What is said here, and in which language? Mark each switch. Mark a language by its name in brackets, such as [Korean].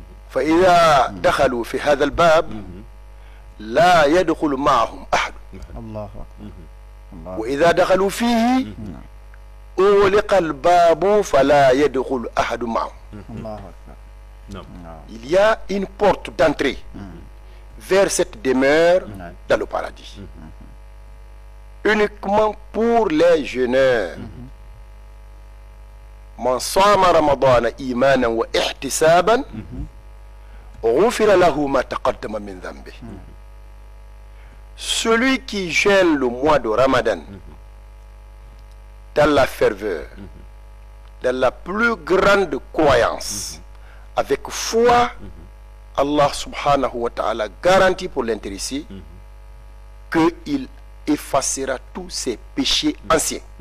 [Arabic] فإذا دخلوا في هذا الباب لا يدخل معهم أحد. الله أكبر. وإذا دخلوا فيه أغلق الباب فلا يدخل أحد معهم. الله أكبر. [French] Il y a une porte d'entrée vers cette demeure dans le paradis, uniquement pour les jeûneurs. [Arabic] من صام رمضان إيمانا واحتسابا غفر له ما تقدم من ذنبه. [French] Celui qui jeûne le mois de Ramadan dans la ferveur, dans la plus grande croyance, avec foi, Allah subhanahu wa ta'ala garantit pour l'intéressé qu'il effacera tous ses péchés anciens.